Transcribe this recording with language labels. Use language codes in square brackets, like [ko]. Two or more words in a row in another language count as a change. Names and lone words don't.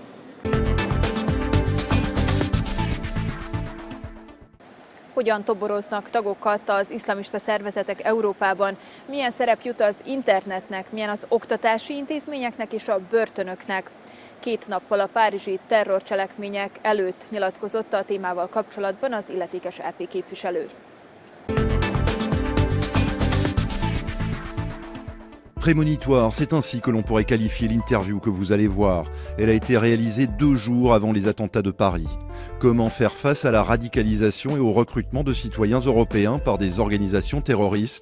[hu] Hogyan toboroznak tagokat az iszlamista szervezetek Európában, milyen szerep jut az internetnek, milyen az oktatási intézményeknek és a börtönöknek. 2 nappal a párizsi terrorcselekmények előtt nyilatkozott a témával kapcsolatban az illetékes EP képviselő. [fr] Prémonitoire, c'est ainsi que l'on pourrait qualifier l'interview que vous allez voir. Elle a été réalisée 2 jours avant les attentats de Paris. Comment faire face à la radicalisation et au recrutement de citoyens européens par des organisations terroristes?